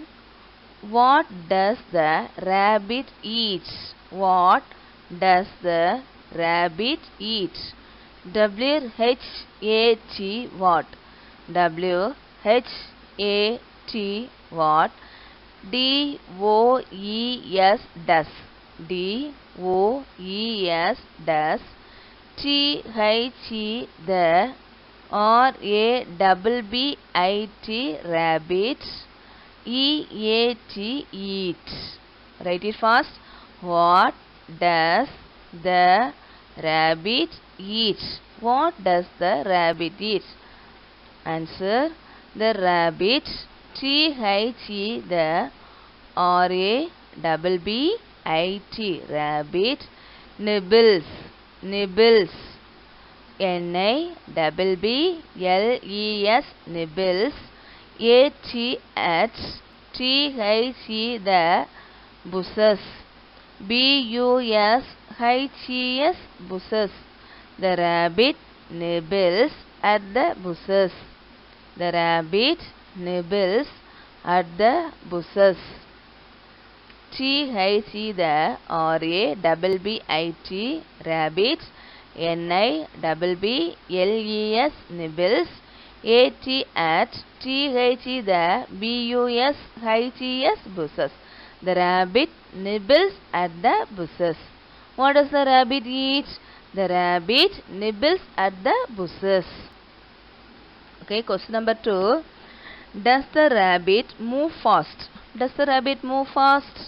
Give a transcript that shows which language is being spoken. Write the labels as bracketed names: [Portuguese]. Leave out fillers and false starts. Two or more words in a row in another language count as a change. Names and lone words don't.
[English] What does the rabbit eat? What does the rabbit eat? W-H-A-T, what? W-H-A-T, what? D-O-E-S, does. D-O-E-S, does. T-H-E, the. R-A-B-B-I-T, rabbit. E-A-T, eat. Write it fast. What does the rabbit eat? What does the rabbit eat? Answer. The rabbit, T-H-E, the. R-A-B-B-I-T, rabbit, nibbles. Nibbles. N-I-B-B-L-E-S, nibbles. A-T-H-T-H-E, the, bushes. B-U-S-H-E-S, bushes. The rabbit nibbles at the bushes. The rabbit nibbles at the bushes. T-H-E, the, R-A-B-B-I-T, rabbit. N-I-B-B-L-E-S, nibbles. A-T-H-T-H-E, the, B-U-S-H-E-S, bushes. The rabbit nibbles at the bushes. What does the rabbit eat? The rabbit nibbles at the bushes. Okay, question number 2. Does the rabbit move fast? Does the rabbit move fast?